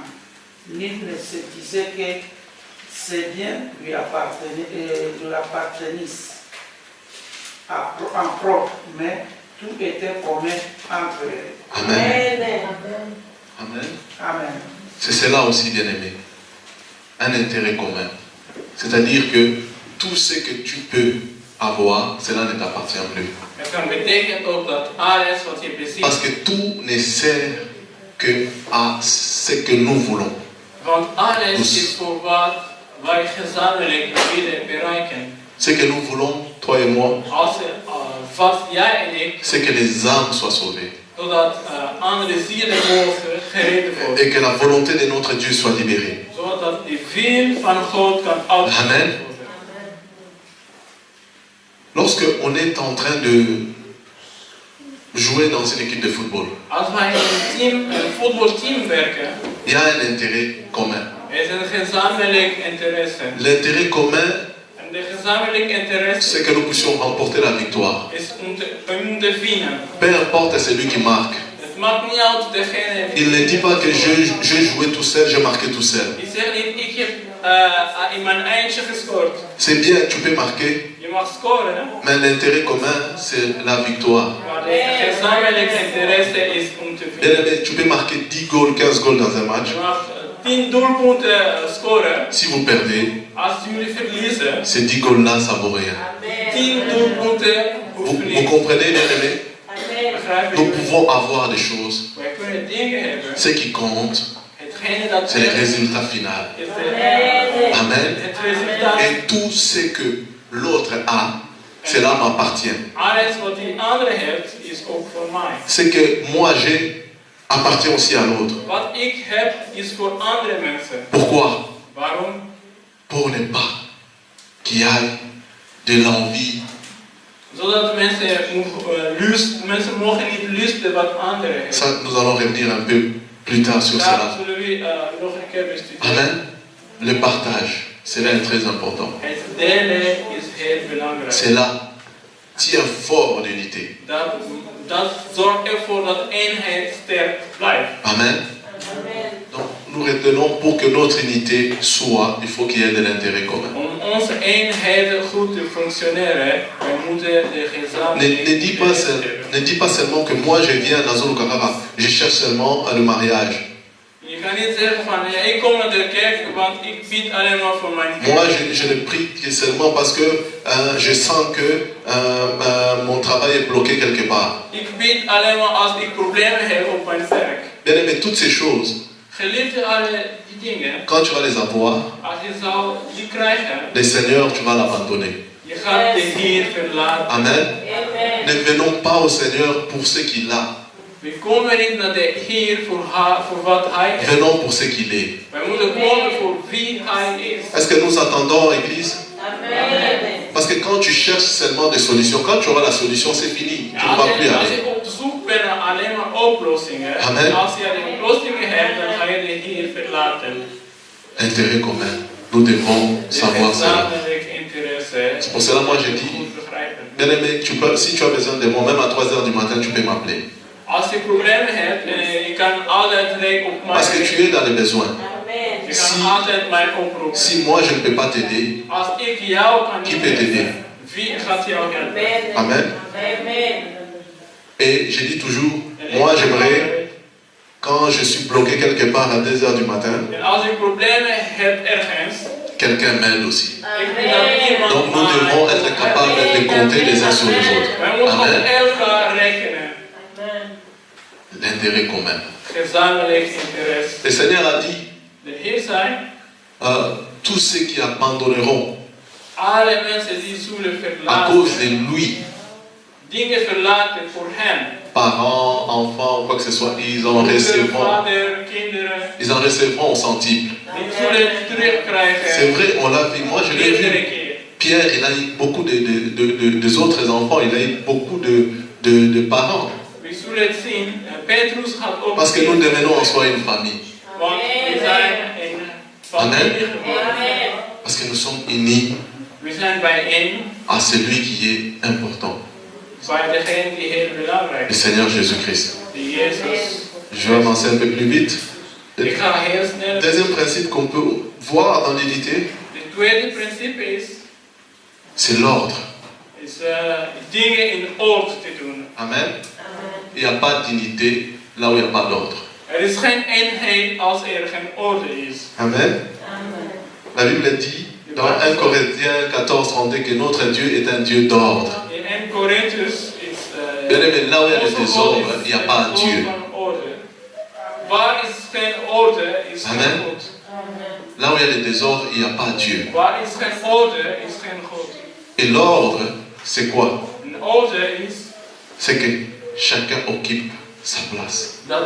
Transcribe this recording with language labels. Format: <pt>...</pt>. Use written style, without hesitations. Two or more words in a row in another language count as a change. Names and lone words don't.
<fr>Nul ne se disait que ces biens lui appartenissent en propre, mais tout était commun entre eux. Amen. Amen. Amen. C'est cela aussi, bien-aimé. Un intérêt commun. C'est-à-dire que tout ce que tu peux avoir, cela ne t'appartient plus.</fr> <nl>Er kan betekent ook dat alles wat je bezit.</nl> <fr>Parce que tout ne sert que à ce que nous voulons.</fr> <nl>Want alles is voor wat wij gezamenlijk willen bereiken.</nl> <fr>Ce que nous voulons, toi et moi,</fr> <nl>Wat jij en ik,</nl> <fr>c'est que les âmes soient sauvées.</fr> <nl>zodat andere zielen mogen gered worden. Et que la volonté de notre Dieu soit libérée. Zodat de wil van God kan uitgevoerd Amen. worden.</nl> <fr>Lorsque on est en train de jouer dans une équipe de football,</fr> <nl>Als wij in een voetbalteam werken,</nl> <fr>il y a un intérêt commun.</fr> <nl>is een gezamenlijk interesse.</nl> <fr>L'intérêt commun,</fr> <nl>En de gezamenlijk interesse</nl> <fr>c'est que nous puissions remporter la victoire.</fr> <nl>is om te winnen.</nl> <fr>Peu importe celui qui marque.</fr> <nl>Het maakt niet uit degene</nl> <fr>Il ne dit pas que j'ai joué tout seul, j'ai marqué tout seul.</fr> <nl>die zegt niet, ik heb in mijn eindje gescoord.</nl> <fr>C'est bien, tu peux marquer,</fr> <nl>Je mag scoren, hè?</nl> <fr>mais l'intérêt commun, c'est la victoire.</fr> <nl>Maar de gezamenlijk interesse is om te</nl> <fr>Bien</fr> <nl>winnen.</nl> <fr>aimé, tu peux marquer 10 goals, 15 goals dans un match.</fr> <nl>Je mag 10 doelpunten scoren.</nl> <fr>Si vous perdez,</fr> <nl>Als jullie verliezen,</nl> <fr>ces 10 goals-là, ça vaut rien.</fr> <nl>10 doelpunten</nl> <fr>Vous</fr> <nl>hoeft niet.</nl> <fr>comprenez, bien aimé?</fr> <nl>Begrijpen</nl> <fr>Nous</fr> <nl>jullie?</nl> <fr>pouvons avoir des choses.</fr> <nl>Wij kunnen dingen hebben.</nl> <fr>Ce qui compte,</fr> <nl>Hetgene dat</nl> <fr>c'est le</fr> <nl>telt,</nl> <fr>résultat final.</fr> <nl>is Amen. het resultaat.</nl> <fr>Et tout ce que l'autre a, cela m'appartient.</fr> <nl>Alles wat die andere heeft, is ook voor mij.</nl> <fr>Ce que moi j'ai appartient aussi à l'autre.</fr> <nl>Wat ik heb, is voor andere mensen.</nl> <fr>Pourquoi?</fr> <nl>Waarom?</nl> <fr>Pour ne pas qu'il y ait de l'envie.</fr> <nl>Zodat mensen mogen niet lusten wat anderen hebben.</nl> <fr>Ça, nous allons revenir un peu plus tard sur</fr> <nl>Daar</nl> <fr>cela.</fr> <nl>zullen we nog een keer bestuderen.</nl> <fr>Amen. Le partage, cela est très important.</fr> <nl>Het delen is heel belangrijk.</nl> <fr>Cela tient fort l'unité.</fr> <nl>Dat zorgt ervoor dat eenheid sterk blijft.</nl> <fr>Amen. Donc, nous retenons pour que notre unité soit, il faut qu'il y ait de l'intérêt commun.</fr> <nl>Om onze eenheid goed te functioneren, wij moeten de gezamenlijke</nl> <fr>Ne dis pas seulement que moi je viens à Zulu Kakara, je cherche seulement le mariage.</fr> <nl>Je kan niet zeggen van, ja, ik kom naar de kerk, want ik bied alleen maar voor mijn</nl> <fr>Moi je ne prie que seulement parce que je sens que mon travail est bloqué quelque part.</fr> <nl>Ik bied alleen maar als ik problemen heb op mijn werk.</nl> <fr>Bien aimé, toutes ces choses,</fr> <nl>Geliefde, alle die dingen,</nl> <fr>quand tu vas les avoir,</fr> <nl>als je zou die krijgen,</nl> <fr>le Seigneur, tu vas l'abandonner.</fr> <nl>je gaat de Heer verlaten.</nl> <fr>Amen. Ne venons pas au Seigneur pour ce qu'il a.</fr> <nl>We komen niet naar de Heer voor wat Hij is.</nl> <fr>Venons pour ce qu'il est.</fr> <nl>Wij moeten komen voor wie Hij is.</nl> <fr>Est-ce que nous attendons, Église? Parce que quand tu cherches seulement des solutions, quand tu auras la solution, c'est fini. Tu ne vas plus</fr> <nl>Als</nl> <fr>aller.</fr> <nl>je op zoek bent naar alleen maar oplossingen, Amen. als je de oplossingen hebt, dan ga je de Heer verlaten.</nl> <fr>Intérêt commun. Nous devons savoir cela.</fr> <nl>Gezamenlijk interesse.</nl> <fr>C'est pour cela, moi, je dis,</fr> <nl>Goed begrijpen.</nl> <fr>bien aimé, si tu as besoin de moi, même à 3 heures du matin, tu peux m'appeler.</fr> <nl>Als je problemen hebt, je kan altijd rekenen op mij.</nl> <fr>Parce que tu es dans les besoins.</fr> <nl>Je kan altijd mij oproepen.</nl> <fr>Si moi, je ne peux pas t'aider,</fr> <nl>Als ik jou kan</nl> <fr>qui</fr> <nl>niet</nl> <fr>peut t'aider?</fr> <nl>helpen, wie gaat jou helpen?</nl> <fr>Amen. Et je dis toujours, moi, j'aimerais, quand je suis bloqué quelque part à 2 heures du matin,</fr> <nl>En als je problemen hebt ergens,</nl> <fr>quelqu'un m'aide aussi.</fr> <nl>ik wil dat iemand</nl> <fr>Donc nous devons être capables de compter les uns sur les autres.</fr> <nl>wij moeten op Amen. elkaar rekenen.</nl> <fr>L'intérêt commun.</fr> <nl>Gezamenlijk interesse.</nl> <fr>Le Seigneur a dit,</fr> <nl>De Heer zei,</nl> <fr>tous ceux qui abandonneront</fr> <nl>alle mensen die zullen</nl> <fr>à cause</fr> <nl>verlaten,</nl> <fr>de lui,</fr> <nl>dingen verlaten voor hem.</nl> <fr>parents, enfants, quoi que ce soit, ils en</fr> <nl>Moeder,</nl> <fr>recevront,</fr> <nl>vader, kinderen,</nl> <fr>ils en recevront au centuple.</fr> <nl>die zullen</nl> <fr>C'est</fr> <nl>terugkrijgen.</nl> <fr>vrai, on l'a vu. Moi, je l'ai</fr> <nl>Meerdere</nl> <fr>vu.</fr> <nl>keer.</nl> <fr>Pierre, il a eu beaucoup des autres enfants, il a eu beaucoup de parents.</fr> <nl>We zullen het zien. Petrus gaat ook.</nl> <fr>Parce que nous devenons en soi une famille.</fr> <nl>Want we zijn een familie geworden.</nl> <fr>Parce que nous sommes unis</fr> <nl>We zijn bijeen</nl> <fr>à celui qui est important,</fr> <nl>bij degene die heel belangrijk</nl> <fr>le</fr> <nl>is.</nl> <fr>Seigneur Jésus-Christ.</fr> <nl>Die Jezus.</nl> <fr>Je vais avancer un peu plus vite.</fr> <nl>Ik ga heel snel.</nl> <fr>Deuxième principe qu'on peut voir dans l'unité,</fr> <nl>Het tweede principe is</nl> <fr>c'est l'ordre.</fr> <nl>dingen in orde te doen.</nl> <fr>Amen. Il n'y a pas d'unité là où il n'y a pas d'ordre.</fr> <nl>Er is geen eenheid als er geen orde is.</nl> <fr>Amen. La Bible dit dans 1 Corinthiens 14, 32 que notre Dieu est un Dieu d'ordre.</fr> <nl>In 1 Korinthus is</nl> <fr>Mais là où il y a le désordre, il n'y a pas Dieu. Amen. Là où il y a le désordre, il n'y a pas Dieu. Et l'ordre, c'est quoi? C'est que chacun occupe sa place.</fr>